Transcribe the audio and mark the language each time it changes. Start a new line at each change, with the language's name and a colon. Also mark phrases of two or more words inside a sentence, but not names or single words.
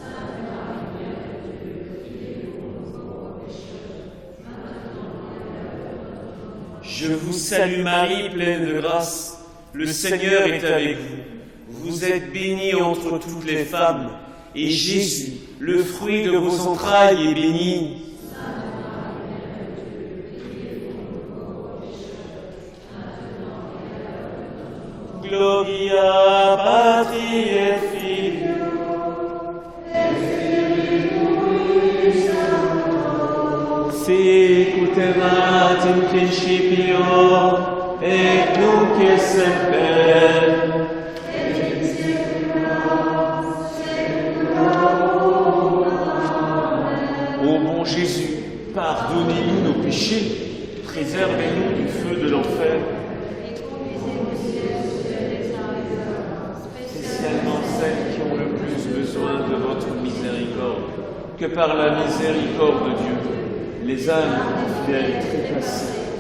French: Je vous salue Marie, pleine de grâce, le Seigneur est avec vous. Vous êtes bénie entre toutes les femmes, et Jésus, le fruit de vos entrailles, est béni.
Latin: Gloria Patri et Filio, sic ut erat in principio, et nunc et semper,
French: Ô bon Jésus, pardonnez-nous nos péchés, préservez-nous du feu de l'enfer, spécialement celles qui ont le plus besoin de votre miséricorde, que par la miséricorde de Dieu, les âmes fidèles trépassées.